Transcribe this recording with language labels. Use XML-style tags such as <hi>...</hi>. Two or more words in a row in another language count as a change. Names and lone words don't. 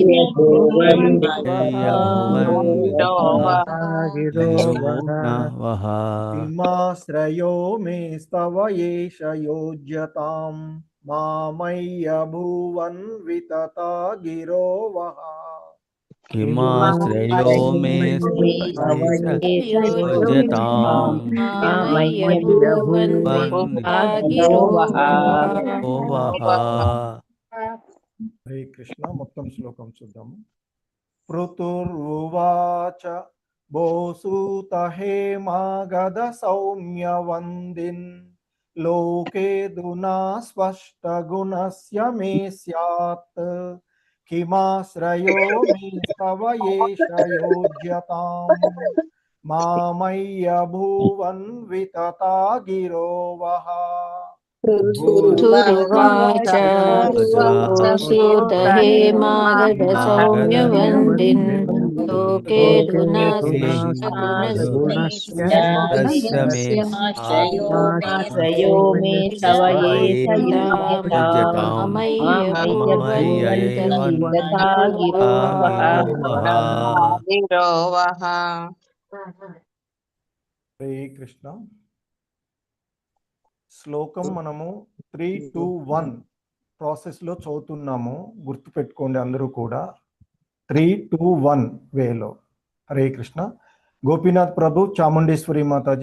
<sa>किमाश्रयो मे स्तव एष योज्यताम् मामय्य भुवन् वितता गिरो वः किमाश्रयो मे योज्यताम् मामय्य भुवन् वितता गिरो वः हरे कृष्ण</sa> <te>మొత్తం శ్లోకం చూద్దాము</te> <sa>పృతుర్వాచ బోసూత హేమాగద సౌమ్య వందిన్ లోకే దునా స్పష్ట గుణస్య మే స్యాత్ కిమాశ్రయో మే స్తవ ఏష యోజ్యతాం మామయ్య భువన్ వితతా గిరో వః ऋतुर्वाच ओसूत हेमागद सौम्य वन्दिन् लोके धुना स्पष्टगुणस्यो मे तव एष</sa> <te>హరే కృష్ణ శ్లోకం మనము 3-2-1 ప్రాసెస్ లో చదువుతున్నాము గుర్తు పెట్టుకోండి అందరూ కూడా 3-2-1 వేలో హరే కృష్ణ గోపీనాథ్ ప్రభు చాముండేశ్వరి మాతాజీ</te>